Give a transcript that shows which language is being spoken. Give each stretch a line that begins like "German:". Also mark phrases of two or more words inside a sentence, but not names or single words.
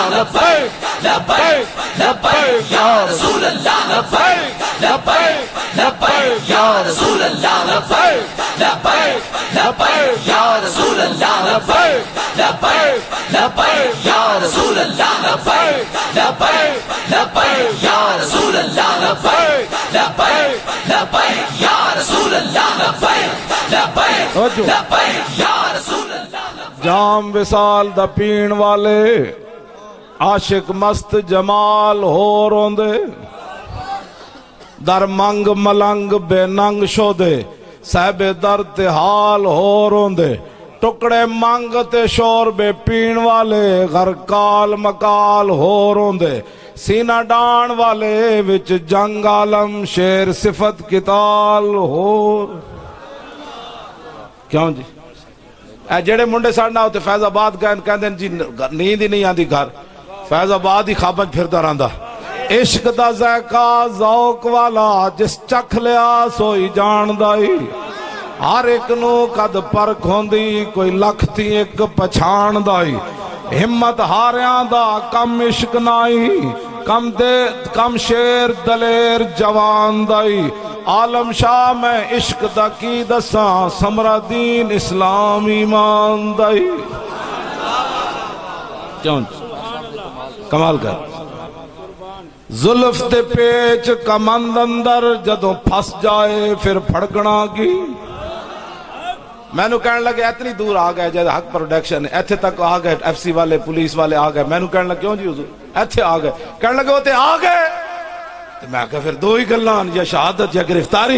Arabic: لبیک لبیک لبیک یا رسول اللہ لبیک لبیک لبیک یا رسول اللہ لبیک لبیک لبیک یا رسول اللہ لبیک لبیک لبیک یا رسول اللہ لبیک لبیک لبیک یا رسول اللہ لبیک لبیک لبیک یا رسول اللہ لبیک لبیک لبیک یا رسول اللہ.
Punjabi: جام وصال دا پین والے عاشق مست جمال ہو روندے در منگ ملنگ بے ننگ شودے صاحب در تے حال ہو روندے ٹکڑے منگ تے شور بے پین والے غر کال مکال ہو روندے سینہ ڈان والے وچ جنگ عالم شیر صفت کتال ہو. کیوں جی اے جڑے منڈے ساڑھنا ہوتے فیض آباد کہندے جی نیند ہی نہیں آندی گھر فیض آباد ہی خواباں پھردا رہندا. عشق دا ذائقہ ذوق والا جس چکھ لیا سوئی جاندا ہی ہر ایک نو قد پرکھ ہوندی کوئی لکھ تھی ایک پچھاندا ہی ہمت ہاریاں دا کم عشق نائی کم شیر دلیر جوان دائی عالم شاہ میں عشق دا کی دساں سمرہ دین اسلام ایمان دائی. کیوں کمال کر زلف تے پیچ کمند اندر جدوں پھس جائے پھر پھڑکنا کی. میں نو کہنے لگے اتنی دور آ گئے جیسے حق پروڈکشن ایتھے تک آ گئے ایف سی والے پولیس والے آ گئے. میں نو کہنے لگے کیوں جی حضور ایتھے آ گئے کہنے لگے ہوتے آ گئے میں کہا پھر دو ہی گلان یا شہادت یا گرفتاری.